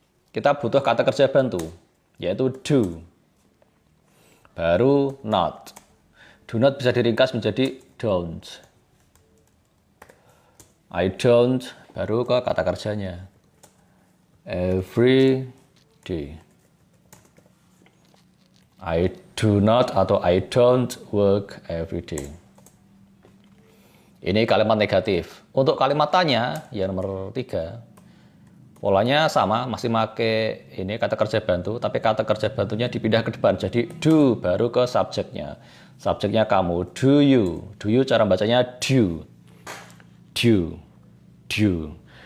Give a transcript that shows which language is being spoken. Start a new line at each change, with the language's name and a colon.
Indonesian: Kita butuh kata kerja bantu, yaitu do. Baru not. Do not bisa diringkas menjadi don't.
English: I don't,
Indonesian: baru ke kata kerjanya.
English: Every day. I do not
Indonesian: atau
English: I don't work every day.
Indonesian: Ini kalimat negatif. Untuk kalimat tanya, ya nomor 3. Polanya sama, masih pakai ini kata kerja bantu, tapi kata kerja bantunya dipindah ke depan. Jadi do, baru ke subjeknya. Subjeknya kamu,
English: do you. Do you
Indonesian: cara bacanya
English: do. Do. Do.